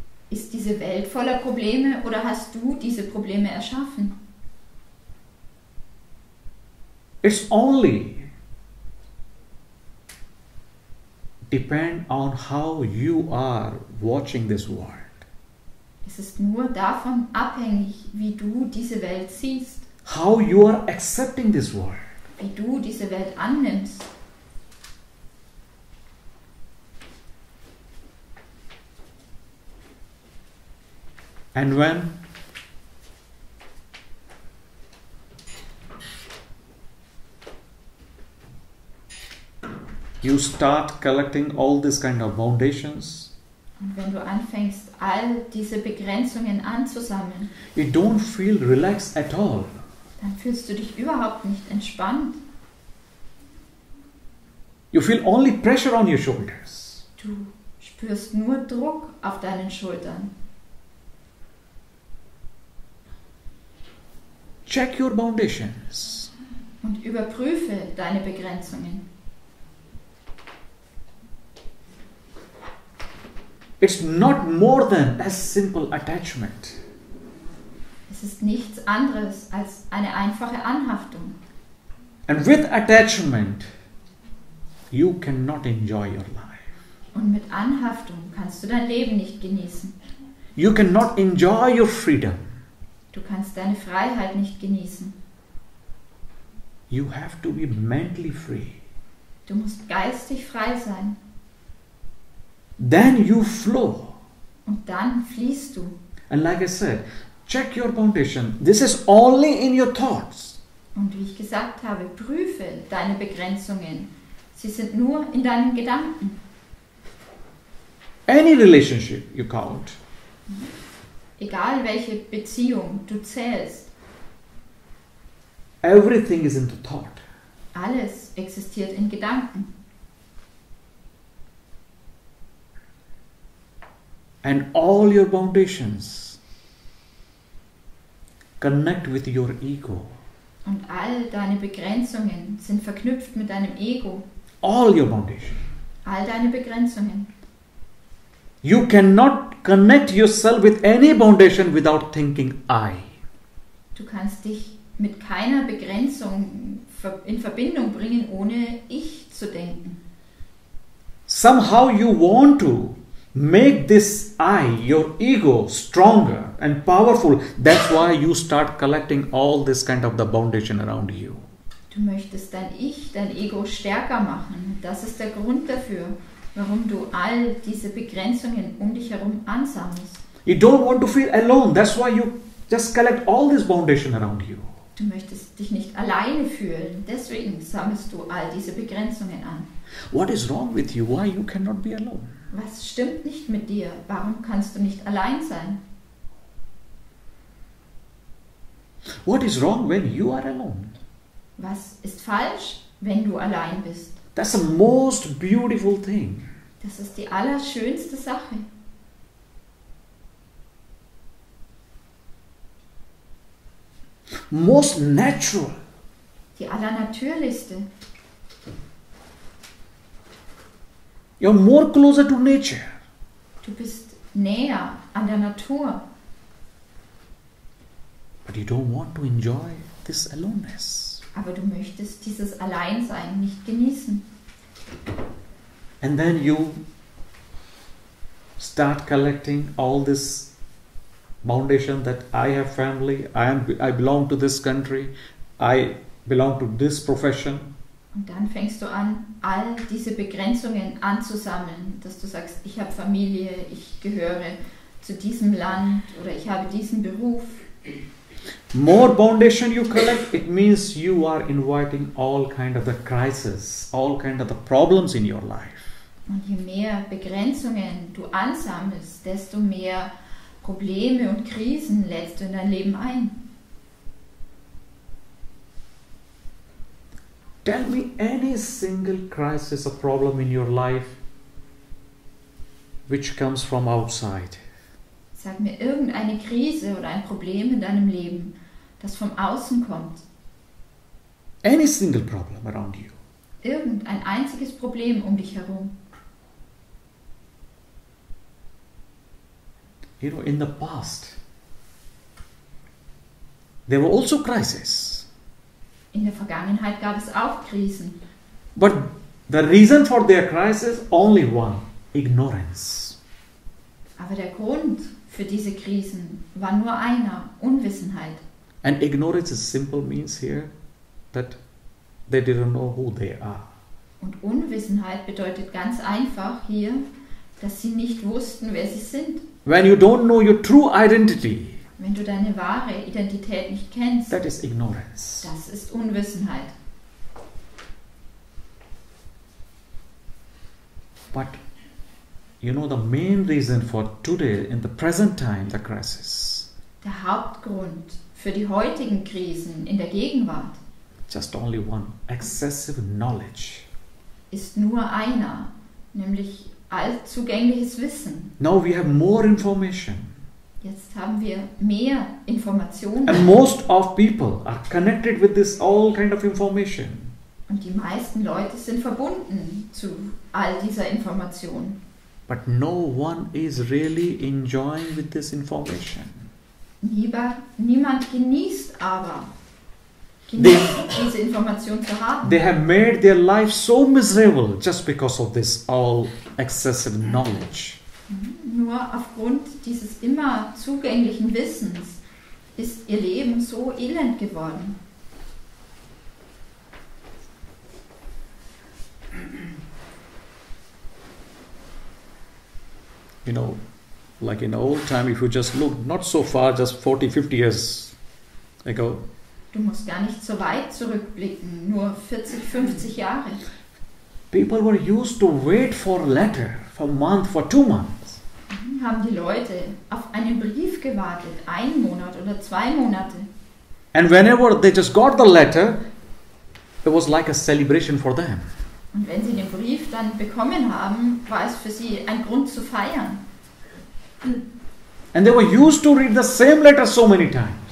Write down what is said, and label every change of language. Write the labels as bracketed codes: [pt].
[de] Ist diese Welt voller Probleme oder hast du diese Probleme erschaffen? [en] It's only depend on how you are watching this world. [de] Es ist nur davon abhängig, wie du diese Welt siehst, [en] How you are accepting this world. [de] wie du diese Welt annimmst. [en] And when you start collecting all these kind of foundations, [de] Und wenn du anfängst, all diese Begrenzungen anzusammeln, [en] you don't feel relaxed at all. [de] dann fühlst du dich überhaupt nicht entspannt. [en] You feel only pressure on your shoulders. [de] Du spürst nur Druck auf deinen Schultern. [en] Check your foundations. [de] Und überprüfe deine Begrenzungen. [en] It's not more than a simple attachment. [de] Es ist nichts anderes als eine einfache Anhaftung. [en] And with attachment, you cannot enjoy your life. [de] Und mit Anhaftung kannst du dein Leben nicht genießen. [en] You cannot enjoy your freedom. [de] Du kannst deine Freiheit nicht genießen. [en] You have to be mentally free. [de] Du musst geistig frei sein. [en] Then you flow. [de] Und dann fließt du. [en] And like I said, check your foundation. This is only in your thoughts. [de] Und wie ich gesagt habe, prüfe deine Begrenzungen. Sie sind nur in deinen Gedanken. [en] Any relationship you count. [de] Egal welche Beziehung du zählst, [en] Everything is in the thought. [de] alles existiert in Gedanken. [en] And all your foundations connect with your ego. [de] Und all deine Begrenzungen sind verknüpft mit deinem Ego. [en] All your foundations. [de] all deine Begrenzungen. [en] You cannot connect yourself with any foundation without thinking I. [de] Du kannst dich mit keiner Begrenzung in Verbindung bringen, ohne ich zu denken. [en] Somehow you want to make this I, your ego, stronger and powerful. That's why you start collecting all this kind of the foundation around you. [de] Du möchtest dein Ich, dein Ego stärker machen. Das ist der Grund dafür, warum du all diese Begrenzungen um dich herum ansammelst. [en] You don't want to feel alone. That's why you just collect all this foundation around you. [de] Du möchtest dich nicht alleine fühlen. Deswegen sammelst du all diese Begrenzungen an. [en] What is wrong with you? Why you cannot be alone? [de] Was stimmt nicht mit dir? Warum kannst du nicht allein sein? [en] What is wrong when you are alone? [de] Was ist falsch, wenn du allein bist? [en] That's the most beautiful thing. [de] Das ist die allerschönste Sache. [en] Most natural. [de] Die allernatürlichste. [en] You're more closer to nature. [de] Du bist näher an der Natur. [en] But you don't want to enjoy this aloneness. [de] Aber du möchtest dieses Alleinsein nicht genießen. [en] And then you start collecting all this foundation that I have family, I belong to this country, I belong to this profession. [de] Und dann fängst du an, all diese Begrenzungen anzusammeln, dass du sagst, ich habe Familie, ich gehöre zu diesem Land oder ich habe diesen Beruf. [en] More foundation you collect, it means you are inviting all kind of the crisis, all kind of the problems in your life. [de] Und je mehr Begrenzungen du ansammelst, desto mehr Probleme und Krisen lädst du in dein Leben ein. [en] Tell me any single crisis or problem in your life which comes from outside. [de] Sag mir irgendeine Krise oder ein Problem in deinem Leben, das vom Außen kommt. [en] Any single problem around you. [de] Irgendein einziges Problem um dich herum. [en] You know, in the past, there were also crises. [de] In der Vergangenheit gab es auch Krisen. [en] But the reason for their crisis, only one, ignorance. [de] Aber der Grund für diese Krisen war nur einer, Unwissenheit. [en] And ignorance is simple means here that they didn't know who they are. [de] Und Unwissenheit bedeutet ganz einfach hier, dass sie nicht wussten, wer sie sind. [en] When you don't know your true identity, [de] Wenn du deine wahre Identität nicht kennst, [en] that is ignorance. [de] das ist Unwissenheit. [en] But you know the main reason for today, in the present time, the crisis, [de] Der Hauptgrund für die heutigen Krisen in der Gegenwart [en] just only one, excessive knowledge. [de] ist nur einer, nämlich allzugängliches Wissen. [en] Now we have more information. [de] Jetzt haben wir mehr Informationen. [en] And most of people are connected with this all kind of information. [de] Und die meisten Leute sind verbunden zu all dieser Information. [en] But no one is really enjoying with this information. [de] Niemand genießt aber, diese Information zu haben. [en] They have made their life so miserable just because of this all excessive knowledge. [de] Nur aufgrund dieses immer zugänglichen Wissens ist ihr Leben so elend geworden. [en] You know, like in old time, if you just look not so far, just 40, 50 years ago, [de] Du musst gar nicht so weit zurückblicken, nur 40, 50 Jahre. [en] people were used to wait for a letter for a month, for 2 months. [de] Haben die Leute auf einen Brief gewartet, 1 Monat oder 2 Monate. [en] And whenever they just got the letter, it was like a celebration for them. [de] Und wenn sie den Brief dann bekommen haben, war es für sie ein Grund zu feiern. [en] And they were used to read the same letter so many times.